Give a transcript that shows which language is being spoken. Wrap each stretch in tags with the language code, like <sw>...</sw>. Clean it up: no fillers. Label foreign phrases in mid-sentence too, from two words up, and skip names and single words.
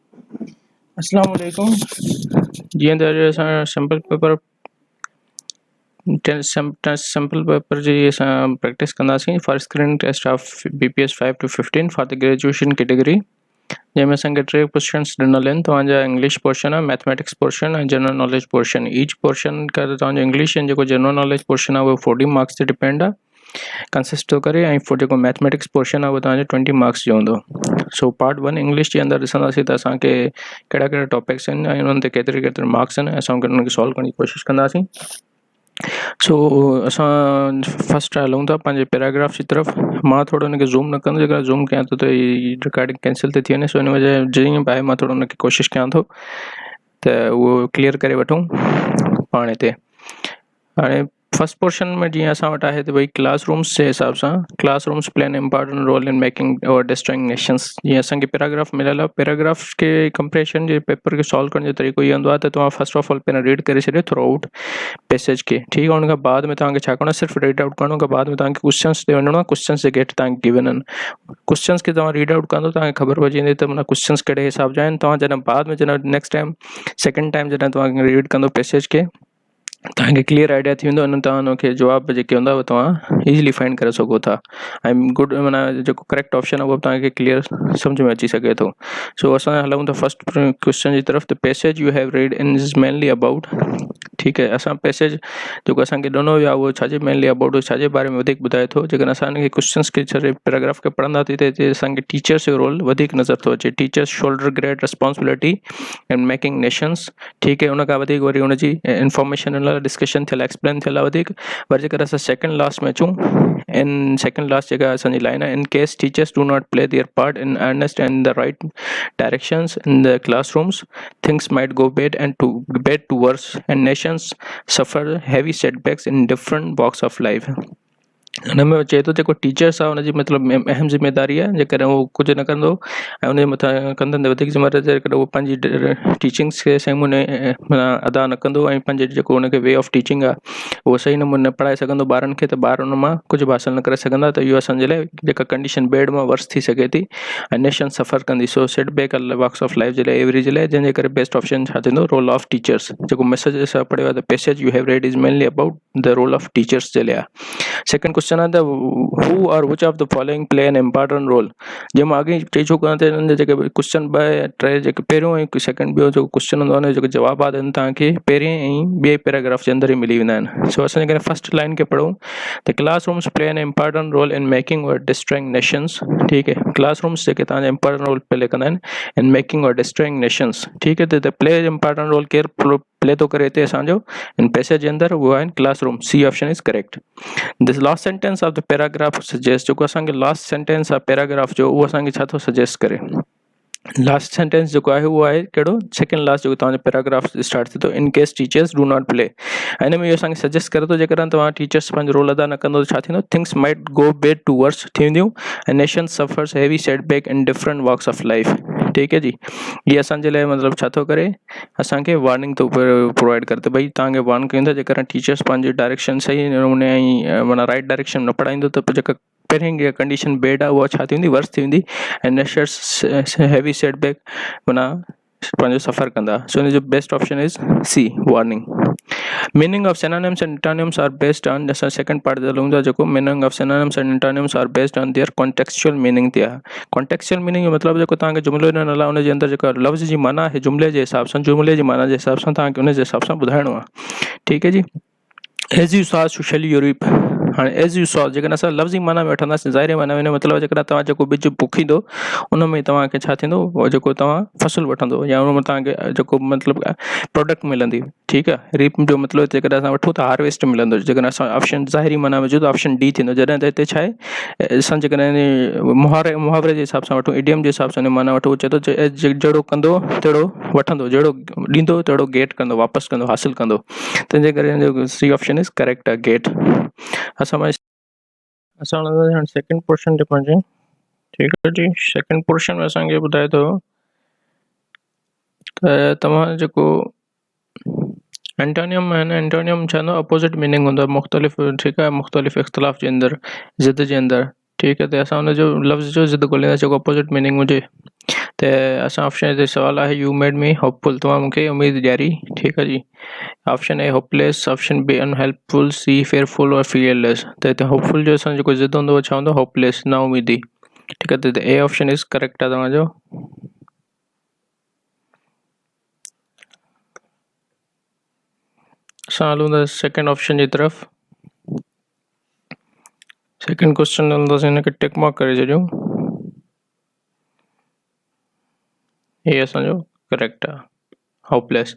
<sd>अस्सलाम वालेकुम। जीअं त अॼु असां</sd> <en>sample paper</en> <sd>जी असां प्रैक्टिस कंदासीं</sd> <en>for screening test of BPS 5 to 15 for the graduation category,</en> <sd>जंहिंमें असांखे 3 क्वेश्चन्स ॾिनल आहिनि। तव्हांजा</sd> <en>English portion</en> <sd>आहे,</sd> <en>mathematics portion</en> <sd>ऐं</sd> <en>general knowledge portion. each portion</en> <sd>का तव्हांजो इंग्लिश ऐं जेको</sd> <en>general knowledge portion</en> <sd>आहे उहो 40 मार्क्स ते डिपेंड आहे, कंसिस्ट थो करे, ऐं जेको</sd> <en>mathematics portion</en> <sd>आहे उहो तव्हांजो 20 मार्क्स जो हूंदो। सो</sd> <en>part 1 English</en> <sd>जे अंदरि ॾिसंदासीं त असांखे कहिड़ा कहिड़ा टॉपिक्स आहिनि ऐं उन्हनि ते केतिरे केतिरे मार्क्स आहिनि, असां उन्हनि खे सॉल्व करण जी कोशिशि कंदासीं। सो असां फस्ट हलूं था पंहिंजे पैराग्राफ जी तरफ़। मां थोरो हुनखे ज़ूम न कंदो, जेकर ज़ूम कयां थो त हीअ रिकॉर्डिंग कैंसिल थी वञे, सो हिन वजह जीअं बि आहे मां थोरो हुनखे कोशिशि कयां थो त उहो क्लियर करे वठूं पाण हिते। हाणे</sd> <en>first portion</en> <sd>में जीअं असां वटि आहे त भई क्लासरूम्स जे हिसाब सां</sd> <en>classrooms play an important role in making or destroying nations.</en> <sd>जीअं असांखे पैराग्राफ मिलियल आहे, पैराग्राफ के कंप्रेशन जे पेपर खे सॉल्व करण जो तरीक़ो इहो हूंदो आहे त तव्हां</sd> <en>first of all</en> <sd>पहिरियों रीड करे छॾियो</sd> <en>throughout passage</en> <sd>खे, ठीकु आहे। उन खां बाद में तव्हांखे छा करिणो आहे, सिर्फ़ु</sd> <en>read out</en> <sd>करिणो। खां बाद में तव्हांखे क्वेश्चन्स ते वञिणो आहे, क्वेश्चन्स जेके हेठि तव्हांखे गिवन आहिनि, क्वेश्चन्स खे तव्हां</sd> <en>read out</en> <sd>कंदो तव्हांखे ख़बर पइजी वेंदी त माना क्वेश्चन्स कहिड़े हिसाब जा आहिनि। तव्हां जॾहिं बाद में जॾहिं</sd> <en>next time second time</en> <sd>जॾहिं तव्हां रीड कंदो पैसेज खे, तव्हांखे</sd> <en>clear idea</en> <sd>थी वेंदो, तव्हां हुनखे जवाब जेके हूंदा उहे तव्हां</sd> <en>easily find</en> <sd>करे सघो था। ऐं गुड माना जेको</sd> <en>correct option</en> <sd>आहे उहो बि तव्हांखे क्लियर सम्झ में अची सघे थो। सो असां हलूं था</sd> <en>first question</en> <sd>जी तरफ़।</sd> <en>the passage you have read in is mainly about,</en> <sd>ठीकु आहे। असां पैसेज जेको असांखे ॾिनो वियो आहे उहो छाजे</sd> <en>mainly about,</en> <sd>छाजे बारे में वधीक ॿुधाए थो। जेकॾहिं असां हिनखे क्वेश्चन्स खे छॾे पैराग्राफ खे पढ़ंदासीं त हिते असांखे टीचर्स जो रोल वधीक नज़र थो अचे।</sd> <en>teachers shoulder great responsibility in making nations,</en> <sd>ठीकु आहे। उन खां वधीक वरी हुनजी इंफॉर्मेशन हिन लाइ डिस्कशन थियल आहे, एक्सप्लेन थियल आहे वधीक। पर जेकर असां</sd> <en>second last</en> <sd>में अचूं,</sd> <en>in second last</en> <sd>जेका असांजी लाइन आहे,</sd> <en>in case teachers do not play their part in earnest and the right directions in the classrooms, things might go bad to worse and nations suffer heavy setbacks in different walks of life.</en> <sd>हिन में चए थो जेको टीचर्स आहे हुनजी मतिलबु अहम ज़िम्मेदारी आहे, जेकॾहिं उहो कुझु न कंदो ऐं उनजे मथां कंदनि त वधीक ज़िम्मेदारी, जेकॾहिं उहो पंहिंजी टीचिंग्स खे सही नमूने माना अदा न कंदो ऐं पंहिंजे जेको हुनखे</sd> <en>way of teaching</en> <sd>आहे उहो सही नमूने न पढ़ाए सघंदो ॿारनि खे, त ॿार उन मां कुझु बि हासिलु न करे सघंदा। त इहो असांजे लाइ जेका कंडीशन बैड मां वर्स थी सघे थी ऐं नेशन सफ़र कंदी। सो</sd> <en>setback walks of life</en> <sd>जे लाइ, एवरी जे लाइ, जंहिंजे करे</sd> <en>best option</en> <sd>छा थींदो,</sd> <en>role of teachers.</en> <sd>जेको मैसेज असां पढ़ियो आहे,</sd> <en>the passage you have read is mainly about the role of teachers</en> <sd>जे लाइ।</sd> <en>second question</en> <sd>आहे</sd> <en>the who or which of the following play an important role.</en> <sd>जंहिं मां अॻे चई चुको आहियां त हिननि जा जेके क्वेश्चन 2 या 3 जेके पहिरियों ऐं सेकेंड ॿियो जेको क्वेश्चन हूंदो आहे हुनजो जेको जवाब आहे तव्हांखे पहिरें ऐं ॿिए पैराग्राफ जे अंदरि ई मिली वेंदा आहिनि। सो असां जेकॾहिं</sd> <en>first line</en> <sd>खे पढ़ूं त</sd> <en>classrooms play an important role in making or destroying nations,</en> <sd>ठीकु आहे। क्लासरूम्स जेके तव्हांजा</sd> <en>important role play</en> <sd>कंदा आहिनि</sd> <en>in making or destroying nations,</en> <sd>ठीकु आहे। त</sd> <en>play important role</en> <sd>केरु प्ले थो करे हिते असांजो</sd> <en>in passage</en> <sd>जे अंदरि, उहो आहिनि क्लासरूम।</sd> <en>C option is correct. This last sentence of the paragraph suggest,</en> <sd>जेको असांखे</sd> <en>last sentence</en> <sd>आहे पैराग्राफ जो, उहो असांखे छा थो सजेस्ट करे।</sd> <en>last sentence</en> <sd>जेको आहे उहो आहे कहिड़ो,</sd> <en>second last</en> <sd>जेको तव्हांजो पैराग्राफ स्टार्ट थिए थो,</sd> <en>in case teachers do not play.</en> <sd>हिन में इहो असांखे सजेस्ट करे थो जेकॾहिं तव्हां टीचर्स पंहिंजो रोल अदा न कंदो त छा थींदो,</sd> <en>things might go bad to worse</en> <sd>थींदियूं ऐं</sd> <en>nation suffers heavy setback in different walks of life,</en> <sd>ठीकु आहे जी। इहे असांजे लाइ मतिलबु छा थो करे, असांखे वार्निंग थो प्रोवाइड करे। त भई तव्हांखे वार्न कयूं था जेकॾहिं टीचर्स पंहिंजी डायरेक्शन सही नमूने ऐं माना</sd> <en>right direction</en> <sd>न पढ़ाईंदो त जेका पहिरीं कंडीशन बैड आहे उहा छा थी वेंदी, वर्स थी वेंदी ऐं नेशंस</sd> <en>heavy setback</en> <sd>माना पंहिंजो सफ़र कंदा। सो हिन जो</sd> <en>best option is C, warning. Meaning of synonyms and antonyms are based on,</en> <sd>असां</sd> <en>second part</en> <sd>ते हलूं था, जेको</sd> <en>meaning of synonyms and antonyms are based on their contextual meaning</en> <sd>ते आहे।</sd> <en>contextual meaning</en> <sd>जो मतिलबु जेको तव्हांखे जुमिलो ॾिनल आहे उनजे अंदरि जेका लफ़्ज़ जी माना आहे जुमिले जे हिसाब सां, जुमिले जी माना जे हिसाब सां तव्हांखे उनजे हिसाब सां ॿुधाइणो आहे, ठीकु आहे जी।</sd> <en>as you sow so shall you reap.</en> <sd>हाणे</sd> <en>as you sow</en> <sd>जेकॾहिं असां लफ़्ज़ी माना में वठंदासीं, ज़ाहिरी माना में मतिलबु जेकॾहिं तव्हां जेको ॿिज पोखींदो उन में तव्हांखे छा थींदो, उहो जेको तव्हां फ़सुलु वठंदो या उन में तव्हांखे जेको मतिलबु प्रोडक्ट मिलंदी, ठीकु आहे। रीप जो मतिलबु जेकॾहिं असां वठूं त हार्वेस्ट मिलंदो। जेकॾहिं असां ऑप्शन ज़ाहिरी माना में विझूं त</sd> <en>option D</en> <sd>थींदो। जॾहिं त हिते छा आहे, असां जेकॾहिं मुहावरे जे हिसाब सां वठूं, इडियम जे हिसाब सां माना वठूं, चए थो जहिड़ो कंदो तहिड़ो वठंदो, जहिड़ो ॾींदो तहिड़ो गेट कंदो, वापसि कंदो, हासिलु कंदो। तंहिंजे करे</sd> <en>C option is correct</en> <sd>आहे, गेट। असां हाणे</sd> <en>second portion</en> <sd>ते पहुचे, ठीकु आहे जी।</sd> <en>second portion</en> <sd>में असांखे ॿुधाए थो त तव्हां जेको एंटोनियम आहे न, एंटोनियम छा हूंदो,</sd> <en>opposite meaning</en> <sd>हूंदो आहे, मुख़्तलिफ़, ठीकु आहे, मुख़्तलिफ़ इख़्तिलाफ़ जे अंदरि, ज़िद जे अंदरि, ठीकु आहे। त असां हुनजो लफ़्ज़ जो ज़िद ॻोल्हींदासीं जेको</sd> <en>opposite meaning</en> <sd>हुजे। तो असां ऑप्शन ते सवाल है</sd> <en>you made me hopeful,</en> <sd>तव्हां मूंखे उम्मीद ॾियारी।</sd> <ur>ٹھیک ہے جی.</ur> <en>option A hopeless, option B unhelpful, C fearful and fearless.</en> <sd>तो हिते होपफुल जो असां जेको ज़िद हूंदो छा हूंदो, होपलेस, ना उम्मीदी।</sd> <ur>ٹھیک ہے,</ur> <sd>तो</sd> <en>A option is correct</en> <sd>आहे तव्हांजो। असां हलूं था</sd> <en>second option</en> <sd>जी तरफ़।</sd> <en>second question</en> <sd>हलंदासीं, हिनखे</sd> <en>tick mark</en> <sd>करे छॾियूं। ये असांजो करेक्ट आहे, होपलेस।</sd>